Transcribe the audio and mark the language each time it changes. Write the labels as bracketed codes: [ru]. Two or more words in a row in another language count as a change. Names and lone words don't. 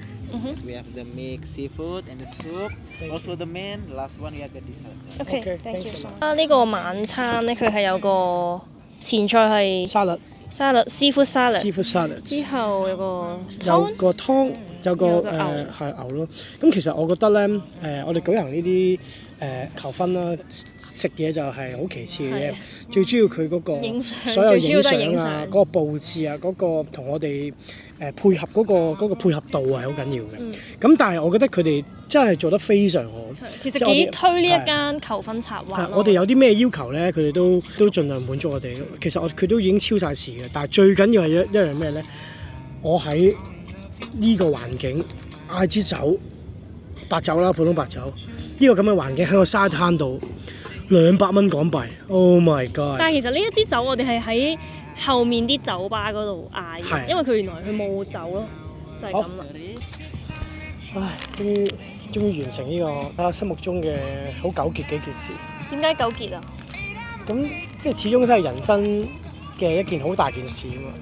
[en] Yes, we have the mixed seafood and the soup. Also the main. Last one we have the dessert. OK，thank you so much。 [yue] 呢個晚餐咧，佢係有個前菜係沙律 [en] seafood salad， seafood salad [yue] 之後有個湯，有個係牛咯。咁其實我覺得咧，我哋舉行呢啲求婚啦，食嘢就係好其次嘅啫。最主要佢嗰個所有影相啊，嗰個佈置啊，嗰個同我哋配合嗰個配合度係好緊要嘅。咁但係我覺得佢哋真係做得非常好。其實幾推呢一間求婚策劃咯。我哋有啲咩要求咧，佢哋都盡量滿足我哋。其實佢都已經超晒時嘅，但係最緊要係一樣咩咧？我喺呢個環境嗌支酒，白酒啦，普通白酒，呢個咁嘅環境喺個沙灘度，200蚊港幣 ， [en] Oh my god！ [yue] 但係其實呢一支酒我哋係喺後面啲酒吧嗰度嗌嘅，因為佢原來佢冇酒咯，就係咁啦。唉，終於完成呢個我心目中嘅好糾結嘅一件事。點解糾結啊？咁即係始終都係人生嘅一件好大件事啊嘛。